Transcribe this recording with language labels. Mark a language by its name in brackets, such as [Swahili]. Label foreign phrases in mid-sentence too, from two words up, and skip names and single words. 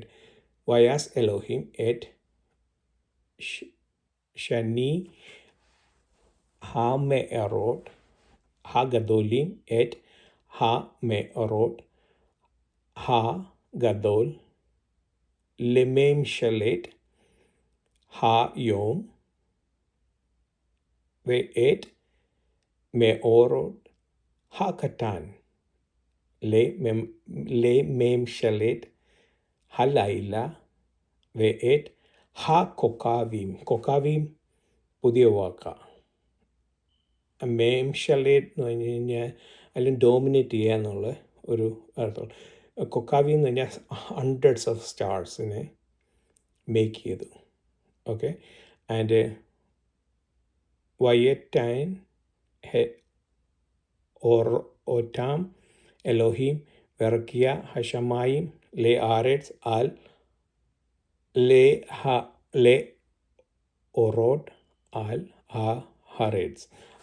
[Hebrew] ויעש אלהים את שני המאורות הגדולים את המאור הגדול לממשלת היום ואת מאורות הקטן לממשלת הלילה ואת הכוכבים. [Malayalam] കൊക്കാവിയും പുതിയ വാക്കാണ്. മേംഷലേറ്റ് എന്ന് പറഞ്ഞു കഴിഞ്ഞാൽ അല്ലെങ്കിൽ ഡോമിനേറ്റ് ചെയ്യുക എന്നുള്ള ഒരു അർത്ഥം. കൊക്കാവി എന്ന് പറഞ്ഞാൽ [English] hundreds of stars [Malayalam] മേക്ക് ചെയ്തു. [English] okay, and [Hebrew] ויתן אתם אלהים ברקיע השמים לארץ על לאורות על הארץ.